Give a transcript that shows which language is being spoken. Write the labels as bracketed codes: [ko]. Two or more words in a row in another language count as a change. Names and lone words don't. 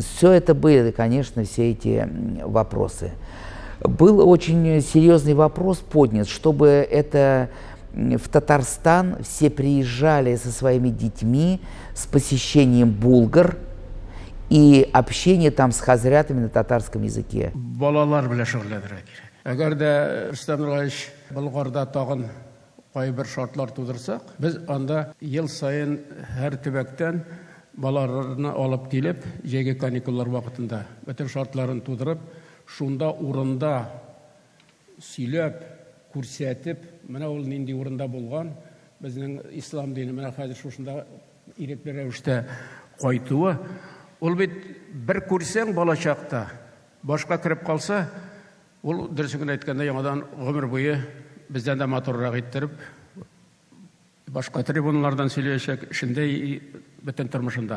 [ru] Все это были, конечно, все эти вопросы. Был очень серьезный вопрос поднят, чтобы это в Татарстан все приезжали со своими детьми с посещением Булгар и общение там с хазрятами на татарском языке. [tt] Балалар белән шөгыльләнергә кирәк. Әгәр дә Рөстәм Нургалич Болгарда тагын кайбер шартлар тудырсак, без анда ел сайын һәр төбәктән балаларны алып килеп, җәйге каникуллар вакытында бөтен шартларын тудырып, шунда урында сөйләп, күрсәтеп, менә ул нинди урында булган, безнең ислам дине менә хәзер шушында ирекле рәвештә кайтуы, ул бит бер күрсәң бала чакта, башка кирип калса, ул дөресен әйткәндә яңадан гомер буе бездән дә матуррак иттереп, башка трибуналардан сөйләячәк, шундый бөтен тормышында.